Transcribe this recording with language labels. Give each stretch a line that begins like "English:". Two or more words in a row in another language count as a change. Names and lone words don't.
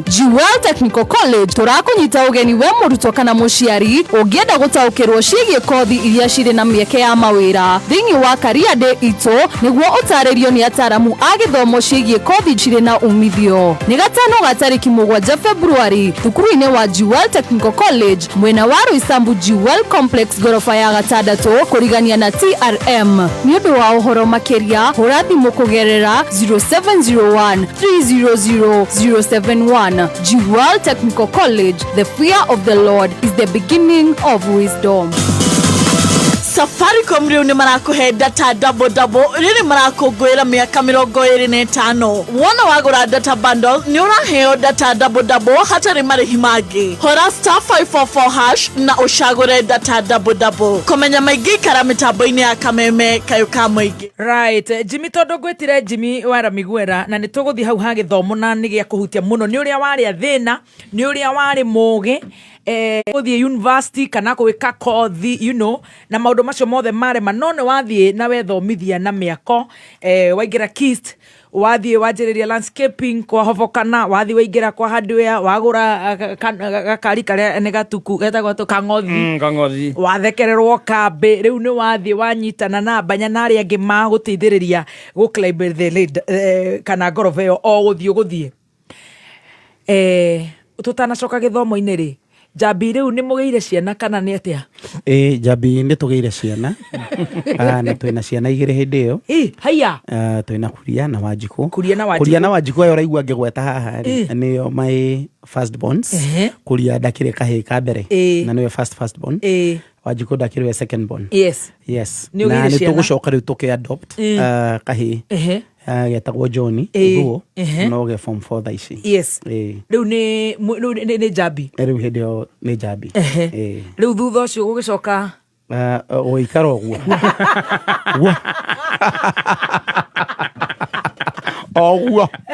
Kikuyu: Jewel Technical College tũrakũnyita ũgeni we mũrutwo kana mũciari ũngĩenda gũtaũkĩrwo ciĩgiĩ kothi iria cirĩ na mĩeke ya mawĩra thĩinĩ wa Career Day itũ nĩguo ũtarĩrio nĩ ataramu a gĩthomo ciĩgiĩ kothi cirĩ na umithio. Nĩ gatano ga tarĩki 7 February thukuru-inĩ wa Jewel Technical College mwena wa Roysambu Jewel Complex gorofa ya gatandatũ kurigania na TRM. Nĩ ũndũ wa ũhoro makĩria hũra thimũ kũgerera 0701 300 071.
English: Jewel Technical College, the fear of the Lord is the beginning of wisdom.
Kikuyu: Safaricom riu ni marakuhe
English: data double
Kikuyu: riri marakungwira miaka 25 wona wagura
English: data bundle
Kikuyu: ni uraheo
English: data double
Kikuyu: hatari marihi mangi hora star 544 hash na ushagure
English: data double
Kikuyu: komenya maingi kara mitambo-ini ya Kameme kayo ka muingi. Right, Jimmy tondu gwitire Jimmy wara migwera na ni tuguthi hau ha githomo na ni gia kuhutia muno ni uria wari athina ni uria wari mugi uthie university kana gwika kothi
English: you know
Kikuyu: na maundu macio mothe mare manone wathie na wethomithia na miako waingira KIST wathie wanjiriria landscaping kwa hovokana wathie waingira kwa hardware wagura gakari karia ne gatuku getagwo to kangothi wathekererwo kambe riu ni wathie wanyitana na banya na aria angi maguteithiriria guclimb
English: the lead
Kikuyu: kana goroveyo o guthie tutanacoka githomo-ini ri Njambi riu ni mugeire ciana kana ni atia? Njambi ni tugeire ciana na twina ciana igire hindi iyo haya twina Kuria na Wanjiku. Kuria na Wanjiku ayo raigua ngigweta haha niyo
English: my first bonds.
Kikuyu: Kuria ndakire kahii ka mbere na niyo
English: first born.
Kikuyu: Wanjiku ndakire
English: second born.
Kikuyu: Yes na ni tugucoka riu tuke adopt kahii getagwo John Thuo no ge form 4 thaici. Riu ni Njambi riu hindi yo ni Njambi riu thutha ucio gugicoka oikara oguo oguo